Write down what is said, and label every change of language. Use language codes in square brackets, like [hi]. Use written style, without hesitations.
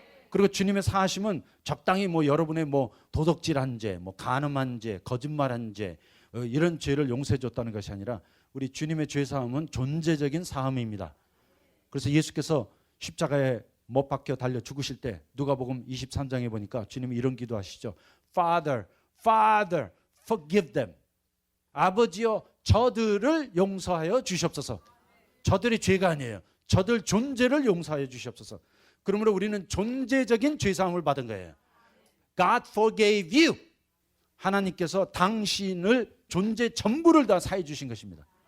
[ko] 그리고 주님의 사하심은 적당히 뭐 여러분의 뭐 도덕질한 죄, 뭐 간음한 죄, 거짓말한 죄, 이런 죄를 용서해 줬다는 것이 아니라 우리 주님의 죄 사함은 존재적인 사함입니다. 그래서 예수께서 십자가에 못 박혀 달려 죽으실 때 누가복음 23장에 보니까 주님이 이런 기도하시죠. [en] Father, Father, forgive them. [ko] 아버지여 저들을 용서하여 주시옵소서. 저들의 죄가 아니에요. 저들 존재를 용서하여 주시옵소서. 그러므로 우리는 존재적인 죄사함을 받은 거예요. [en] God forgave you. [ko] 하나님께서 당신을 존재 전부를 다 사해 주신 것입니다.